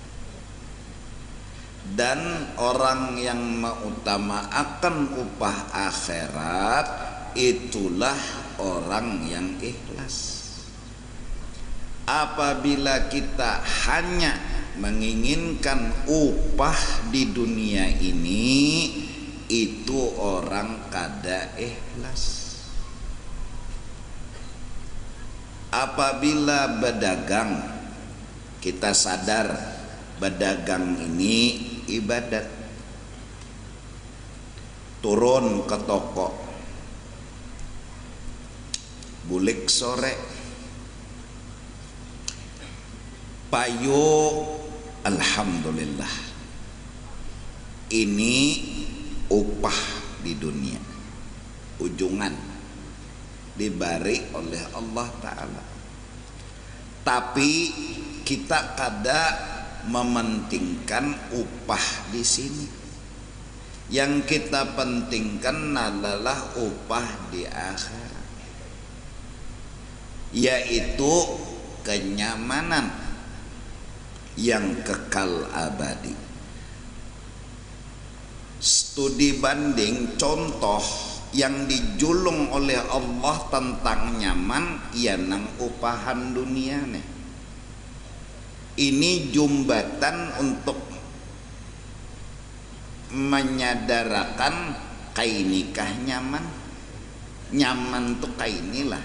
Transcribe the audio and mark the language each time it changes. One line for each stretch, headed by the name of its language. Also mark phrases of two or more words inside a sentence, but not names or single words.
Indonesian: Dan orang yang mengutamakan upah akhirat itulah orang yang ikhlas.
Banjar: Apabila kita hanya menginginkan upah di dunia ini, itu orang kada ikhlas.
Indonesian: Apabila berdagang, kita sadar berdagang ini ibadat.
Banjar: Turun ke toko, bulik sore, payo, alhamdulillah, ini upah di dunia, ujungan diberi oleh Allah Ta'ala. Tapi kita kada mementingkan upah di sini.
Indonesian: Yang kita pentingkan adalah upah di akhirat, yaitu kenyamanan yang kekal abadi.
Banjar: Studi banding contoh yang dijulung oleh Allah tentang nyaman, ia nang upahan dunia nih. Ini jembatan untuk menyadarakan kainikah nyaman. Nyaman tuh kainilah.